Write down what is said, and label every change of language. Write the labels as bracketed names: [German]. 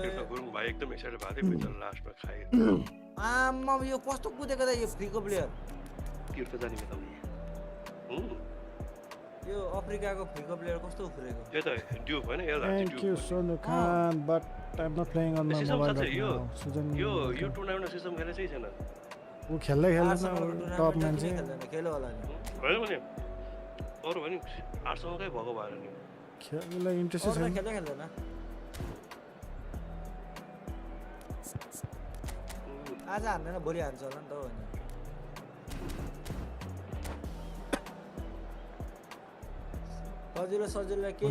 [Nepali] गुरुङ भाइ एकदम एक्साइटेड भएको थियो भित्र लास्टमा खायो आम्मा यो कस्तो कुदेको त यो फ्रीको प्लेयर तीर्थ जाने त यो अफ्रिकाको फ्रीको प्लेयर कस्तो उफ्रेको यो त ड्युब हैन यो [English] thank you Sonu Khan but I'm not playing on my mobile right now [Nepali] यो टुर्नामेन्टमा सिस्टम खेले चाहिँ छैन ऊ खेल्दै खेल्दैन टप मान्छे खेल्यो होला नि होइन भने अरु भने 800 कै भएको भएर नि खेल्नलाई इन्ट्रेस्ट छैन खेल्दैन आज हान्दैन भोलि हान्छ होला नि त हो सजिलो सजिलो के